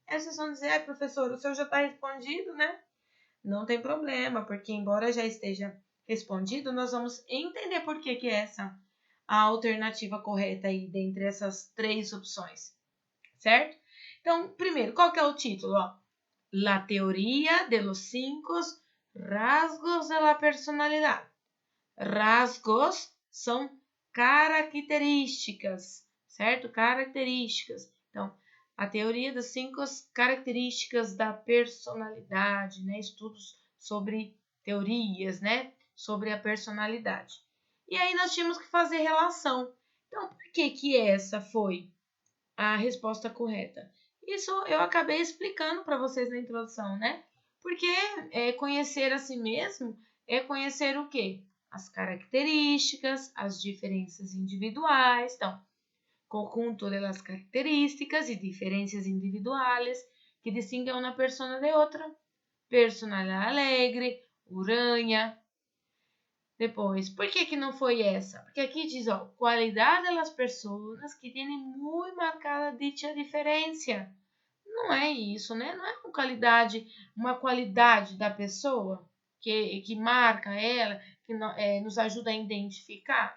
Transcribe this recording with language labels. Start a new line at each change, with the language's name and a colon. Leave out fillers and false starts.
Portuguese: Aí vocês vão dizer, professor, o seu já está respondido, né? Não tem problema, porque embora já esteja respondido, nós vamos entender por que é essa a alternativa correta aí dentre essas três opções, certo? Então, primeiro, qual que é o título?
Spanish: La teoría de los 5 rasgos de la personalidad.
Portuguese: Rasgos são características, certo? Características. Então, a teoria das 5 características da personalidade, né? Estudos sobre teorias, né? Sobre a personalidade. E aí nós tínhamos que fazer relação. Então, por que essa foi a resposta correta? Isso eu acabei explicando para vocês na introdução, né? Porque conhecer a si mesmo é conhecer o quê? As características, as diferenças individuais.
Spanish: Então, conjunto de las características y diferencias individuales que distinguen una persona de otra.
Portuguese: Personalidade alegre, uranha. Depois, por que não foi essa? Porque aqui diz, qualidade das pessoas que têm muito marcada dicha diferença. Não é isso, né? Não é uma qualidade da pessoa que marca ela, que nos ajuda a identificar.